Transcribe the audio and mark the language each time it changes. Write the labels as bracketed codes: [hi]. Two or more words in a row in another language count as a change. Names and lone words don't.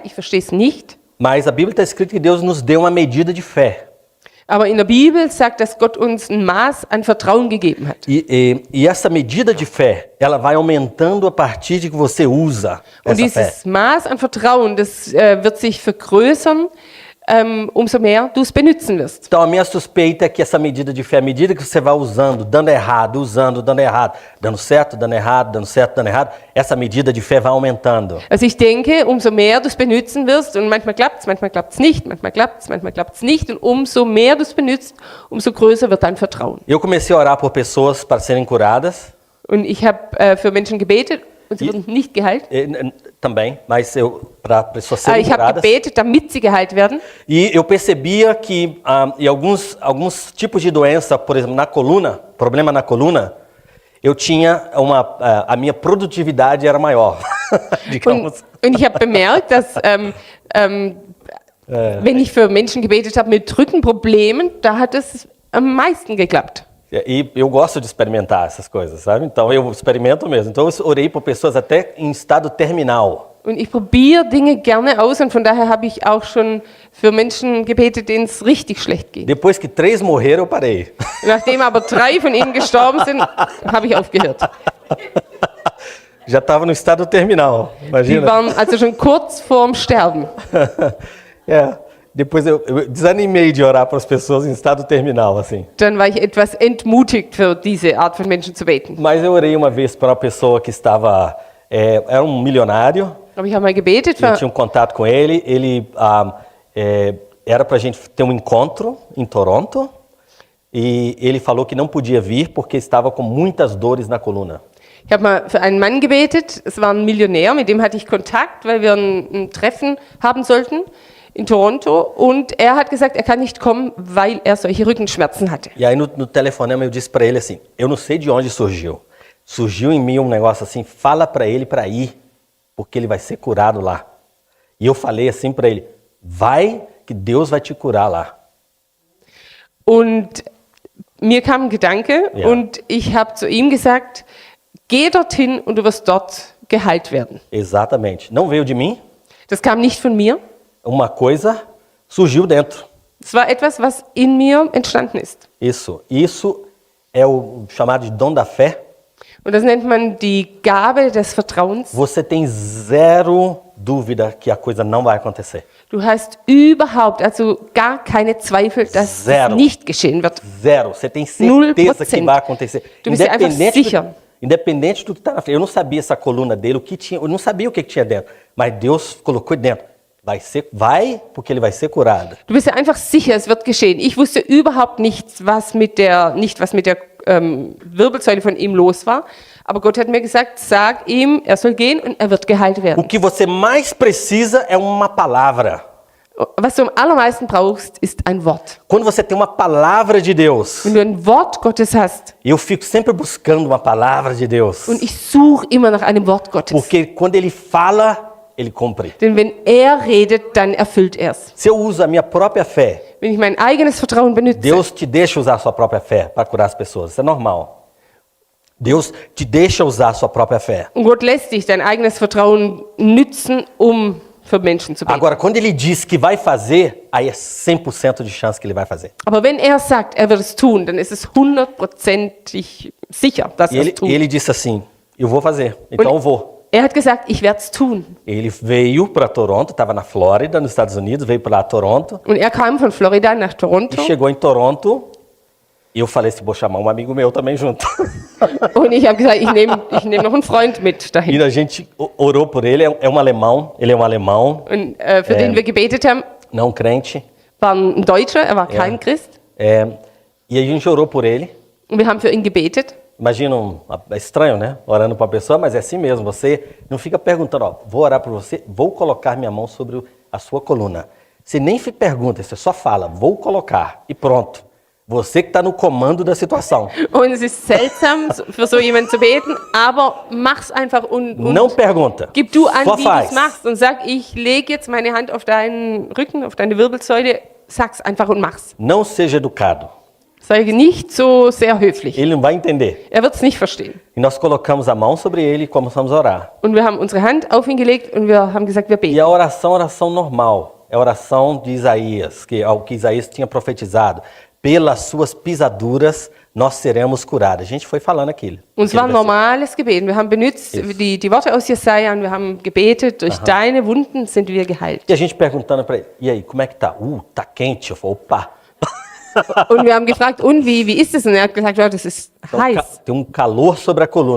[de] Ich verstehe es nicht. [pt] Mas a Bíblia está escrito que Deus nos deu uma medida de fé. [de] Aber in der Bibel sagt, dass Gott uns ein Maß an Vertrauen gegeben hat. [pt] E essa medida de fé, ela vai aumentando a partir de que você usa [de] Und [pt] essa fé. [de] dieses Maß an Vertrauen, das wird sich vergrößern, umso mehr du es benutzen wirst. [pt] Então a minha suspeita é que essa medida de fé, à medida que você vai usando, dando errado, usando, dando errado, dando certo, dando errado, dando certo, dando errado, essa medida de fé vai aumentando. [de] Also ich denke, umso mehr du es benutzen wirst, und manchmal klappt es nicht, manchmal klappt es nicht, und umso mehr du es benutzt, umso größer wird dein Vertrauen. [pt] Eu comecei a orar por pessoas para serem curadas, [de] Und ich habe für Menschen gebetet und sie wurden nicht geheilt. [pt] também, mas para pessoas [de] Aber [pt] serem [de] ich habe [pt] curadas. [de] gebetet, damit sie geheilt werden. [pt] E eu percebia que em alguns tipos de doença, por exemplo, na coluna, problema na coluna, eu tinha a minha produtividade era maior, digamos. [de] Und ich habe bemerkt, dass wenn ich für Menschen gebetet habe mit Rückenproblemen, da hat es am meisten geklappt. [pt] E eu gosto de experimentar essas coisas, sabe? Então eu experimento mesmo. Então eu orei por pessoas até em estado terminal. [de] Und ich probiere Dinge gerne aus und von daher habe ich auch schon für Menschen gebetet, denen es richtig schlecht geht. [pt] Depois que 3 morreram, eu parei. [de] Nachdem aber 3 von ihnen gestorben sind, habe ich aufgehört. [pt] Já estava no estado terminal, [de] Die [pt] imagina. [de] waren also schon kurz vorm Sterben. [pt] Depois eu desanimei de orar para as pessoas em estado terminal, assim. [de] Dann war ich etwas entmutigt, für diese Art von Menschen zu beten. [pt] Mas eu orei uma vez para uma pessoa que estava, era um milionário. [de] Aber ich habe mal gebetet [pt] Eu [de] für [pt] tinha um contato com ele. Ele era para a gente ter um encontro em Toronto. E ele falou que não podia vir porque estava com muitas dores na coluna. [de] Ich habe mal für einen Mann gebetet, es war ein Millionär, mit dem hatte ich Kontakt, weil wir ein Treffen haben sollten in Toronto. Und er hat gesagt, er kann nicht kommen, weil er solche Rückenschmerzen hatte. [pt] E aí no telefonema eu disse para ele assim, eu não sei de onde surgiu. Surgiu em mim um negócio assim, fala para ele para ir, porque ele vai ser curado lá. E eu falei assim para ele, vai que Deus vai te curar lá. [de] Und mir kam ein Gedanke Ja. und ich habe zu ihm gesagt, geh dorthin und du wirst dort geheilt werden. [pt] Exatamente. Não veio de mim, [de] Das kam nicht von mir. [pt] uma coisa surgiu dentro. [de] Es war etwas, was in mir entstanden ist. [pt] Isso é o chamado de dom da fé. [de] Und das nennt man die Gabe des Vertrauens. [pt] Você tem zero dúvida que a coisa não vai acontecer. [de] Du hast überhaupt, also gar keine Zweifel, dass [pt] Zero. [de] es nicht geschehen wird. [pt] Zero. Você tem 0%. certeza que vai acontecer. [de] Du bist dir einfach sicher. [pt] Independente do que está na frente. Eu não sabia essa coluna dele, o que tinha, eu não sabia o que tinha dentro. Mas Deus colocou dentro. Vai, porque ele vai ser curado. [de] Du bist ja einfach sicher, es wird geschehen. Ich wusste überhaupt nichts, was mit der Wirbelsäule von ihm los war. Aber Gott hat mir gesagt, sag ihm, er soll gehen und er wird geheilt [pt] O [de] werden. [pt] que você mais precisa é uma palavra. [de] Was du am allermeisten brauchst, ist ein Wort. [pt] Quando você tem uma palavra de Deus, [de] Wenn du ein Wort Gottes hast, [pt] eu fico sempre buscando uma palavra de Deus. [de] und ich suche immer nach einem Wort Gottes. [pt] Porque quando ele fala, ele cumpre. [de] Denn wenn er redet, dann erfüllt er es. [pt] Se eu uso a minha própria fé, [de] Wenn ich mein eigenes Vertrauen benutze, [pt] Deus te deixa usar a sua própria fé para curar as pessoas. Isso é normal. Deus te deixa usar a sua própria fé. [de] und Gott lässt dich dein eigenes Vertrauen nützen, um für Menschen zu beten. [pt] Agora, quando ele diz que vai fazer, aí é 100% de chance que ele vai fazer. [de] Aber wenn er sagt, er wird es tun, dann ist es 100%ig sicher, dass [pt] E [de] er es [pt] ele, [de] tut. [pt] ele disse assim, eu vou fazer, então eu vou. [de] Er hat gesagt, ich werde es tun. [pt] Ele veio para Toronto, estava na Flórida, nos Estados Unidos, veio para Toronto, [de] Und er kam von Florida nach [pt] e [de] Toronto. [pt] chegou em Toronto, e eu falei assim, vou chamar um amigo meu também junto. [de] Und ich habe gesagt, ich nehm noch einen Freund mit dahin. [pt] E a gente orou por ele, é um alemão, ele é um alemão, [de] Und für den wir gebetet haben, [pt] não crente, [de] war ein Deutscher, er war kein Christ. [pt] e a gente orou por ele. [de] Und wir haben für ihn gebetet. [pt] Imagina, é estranho, né? Orando para a pessoa, mas é assim mesmo. Você não fica perguntando, ó, vou orar por você, vou colocar minha mão sobre a sua coluna. Você nem pergunta, você só fala, vou colocar e pronto. Você que está no comando da situação. [de] Und es ist seltsam, für so jemanden zu beten, aber mach's einfach und [pt] Não pergunta, [de] gib du an, [pt] só [de] wie du [pt] faz. [de] es machst und sag, ich lege jetzt meine Hand auf deinen Rücken, auf deine Wirbelsäule, sag's einfach und mach's. [pt] Não seja educado. [de] Sei nicht so sehr höflich. [pt] Ele não vai entender. [de] Er wird's nicht verstehen. [pt] E nós colocamos a mão sobre ele e começamos a orar. [de] Und wir haben unsere Hand auf ihn gelegt und wir haben gesagt, wir [pt] E [de] beten. [pt] a oração normal. É a oração de Isaías, que é o que Isaías tinha profetizado. Pelas suas pisaduras nós seremos curados. A gente foi falando aquilo. [de] Und es war ein normales Gebet. Wir haben benutzt die Worte aus Jesaja und wir haben gebetet, durch deine Wunden sind wir geheilt. [pt] E a gente perguntando para ele, e aí, como é que tá? Tá quente. Eu falei, opa. [de] Und wir haben gefragt, und wie ist es? Und er hat gesagt, ja, das ist heiß. [pt] Tem calor sobre a coluna.